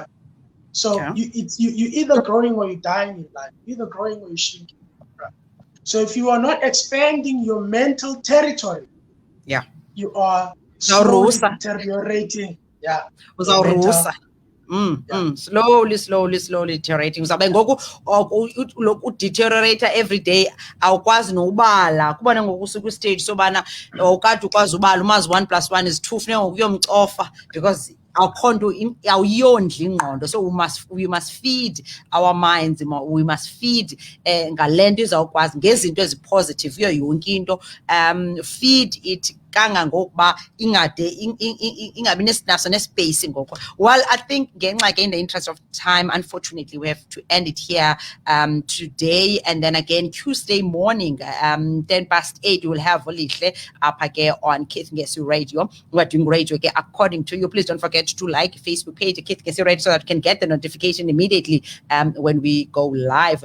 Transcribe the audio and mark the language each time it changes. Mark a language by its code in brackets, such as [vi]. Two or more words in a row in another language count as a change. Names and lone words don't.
[en] So you either growing or you're dying in life, either growing or you're shrinking. Right? So if you are not expanding your mental territory, you are slowly deteriorating. Slowly deteriorating. [xh] Uzawube ngoku udeteriorate [en] every day, [xh] awukwazi nobala. Kuba ngoku usuka stage sobana ukade ukwazi ubala, umazi 1 + 1 is 2, funeka ngoku uyomcofa, because awukho nto, awuyondli ingqondo. [en] So we must feed our minds, we must feed [xh] ngale nto izawukwazi ngezinto ezipositive kuyo yonke into, [en] feed it [xh] kangangokuba ingabi naso nespace ngoko. [en] Well, I think again in the interest of time, unfortunately we have to end it here today, and then again Tuesday morning 8:10 you will have Lihle up again on Keith Ngesi Radio. We're doing radio again according to you. Please don't forget to like Facebook page Keith Ngesi Radio so that you can get the notification immediately when we go live.